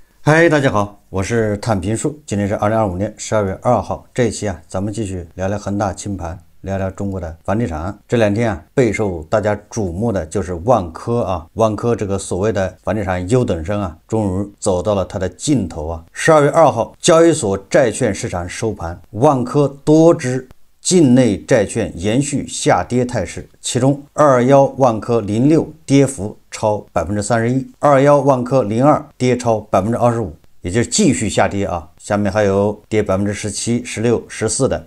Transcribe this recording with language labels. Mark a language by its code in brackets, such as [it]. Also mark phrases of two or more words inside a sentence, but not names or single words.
[zh] 嗨，大家好，我是探评术。今天是2025年12月2号，这一期咱们继續聊聊恒大清盘，聊聊中国的房地產。這兩天備受大家矚目的就是萬科萬科這個所謂的房地產優等生終於走到了它的盡頭12月2號，交易所債券市場收盤，萬科多隻境內債券延續下跌態勢，其中21萬科06跌幅超31%，21萬科02跌超25%，也就是繼續下跌下面還有跌17%、16%、14%的。